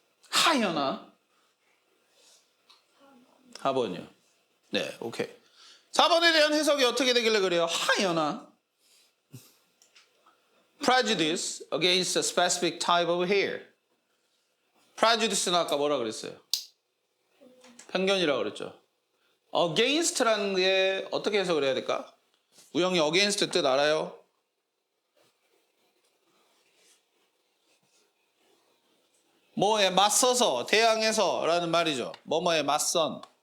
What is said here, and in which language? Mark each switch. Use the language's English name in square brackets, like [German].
[Korean] 하연아. 4번이요. 네, 오케이. 4번에 대한 해석이 어떻게 되길래 그래요? 하연아. [English] Prejudice against a specific type of hair. [Korean] Prejudice는 아까 뭐라 그랬어요? 편견이라고 그랬죠. Against라는 게 어떻게 해석을 해야 될까? 우영이 against 뜻 알아요? 뭐에 맞서서, 대항해서 라는 말이죠. 뭐뭐에 맞선.